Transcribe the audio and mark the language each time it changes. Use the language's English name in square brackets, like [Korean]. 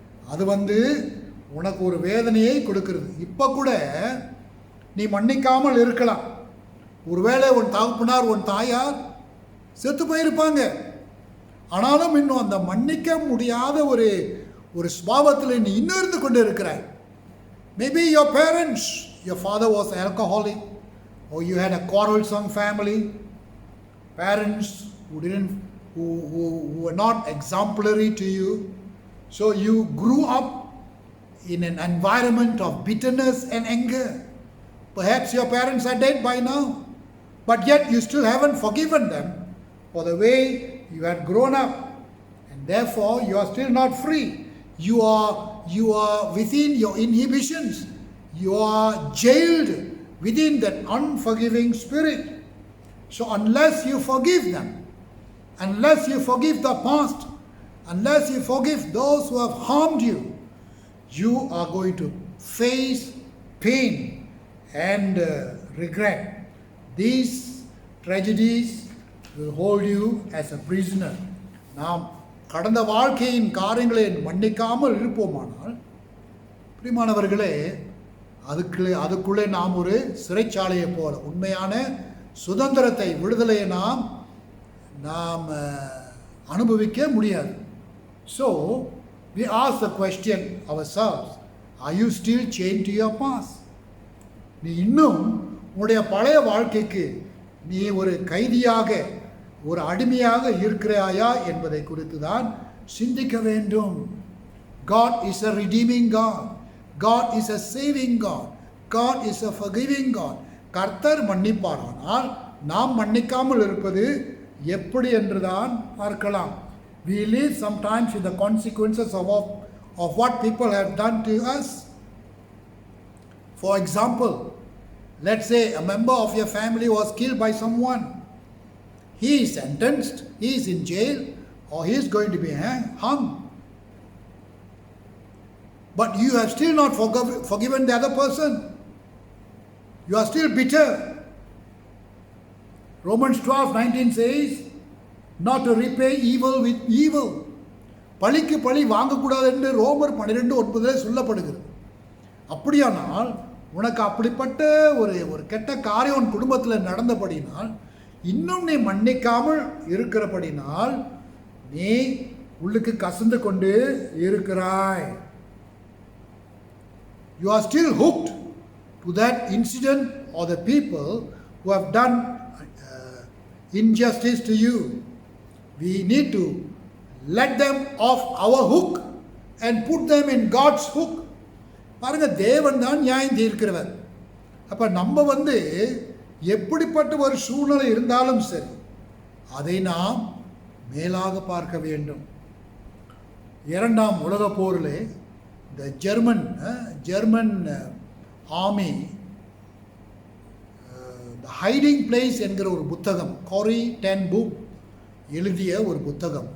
[Tamil] அது உனக்கு ஒரு வேதனையை கொடுக்கிறது. இப்போ கூட நீ மன்னிக்காமல் இருக்கலாம். ஒருவேளை உன் தகப்பனார் உன் தாயார் செத்து போயிருப்பாங்க. ஆனாலும் இன்னும் அந்த மன்னிக்க முடியாத ஒரு சுபாவத்தில் நீ இன்னும் இருந்து கொண்டு இருக்கிறாய். [English] Maybe your parents, your father was alcoholic, or you had a quarrelsome family, parents who were not exemplary to you. So you grew up in an environment of bitterness and anger. Perhaps your parents are dead by now, but yet you still haven't forgiven them for the way you had grown up, and therefore you are still not free. You are within your inhibitions. You are jailed within that unforgiving spirit. So unless you forgive them, unless you forgive the past, unless you forgive those who have harmed you, you are going to face pain and regret. These tragedies will hold you as a prisoner. [Tamil] நாம் கடந்த வாழ்க்கையின் காரியங்களை மன்னிக்காமல் இருப்போமானால், பிரியமானவர்களே, அதுக்குள்ளே நாம் ஒரு சிறைச்சாலையை போல உண்மையான சுதந்திரத்தை, விடுதலையை நாம் அனுபவிக்க முடியாது. [English] So we ask the question ourselves, are you still chained to your past? [Tamil] நீ இன்னும் உன்னுடைய பழைய வாழ்க்கைக்கு நீ ஒரு கைதியாக, ஒரு அடிமையாக இருக்கிறாயா என்பதை குறித்து தான் சிந்திக்க வேண்டும். [English] God is a redeeming God. God is a saving God. God is a forgiving God. [Tamil] கர்த்தர் மன்னிப்பாரானால் நாம் மன்னிக்காமல் இருப்பது எப்படி என்றுதான் பார்க்கலாம். [English] We live sometimes with the consequences of what people have done to us. For example, let's say a member of your family was killed by someone. He is sentenced, he is in jail, or he is going to be hung. But you have still not forgiven the other person. You are still bitter. Romans 12:19 says, not to repay evil with evil. [Tamil] பழிக்கு பழி வாங்கக்கூடாது என்று ரோமர் 12:9 சொல்லப்படுகிறது. அப்படியானால் உனக்கு அப்படிப்பட்ட ஒரு கெட்ட காரியம் உன் குடும்பத்தில் நடந்தபடினால், இன்னும் நீ மன்னிக்காமல் இருக்கிறபடினால் நீ உள்ளுக்கு கசந்து கொண்டு இருக்கிறாய். [English] You are still hooked to that incident or the people who have done injustice to you. We need to let them off our hook and put them in God's hook. [Tamil] பாருங்க, தேவன் தான் நியாயம் தீர்க்கிறவர். அப்போ நம்ம எப்படிப்பட்ட ஒரு சூழ்நிலை இருந்தாலும் சரி, அதை நாம் மேலாக பார்க்க வேண்டும். இரண்டாம் உலக போரில் இந்த ஜெர்மன் ஆர்மி த ஹைடிங் பிளேஸ் என்கிற ஒரு புத்தகம், கோரி டென் புக் எழுதிய ஒரு புத்தகம்.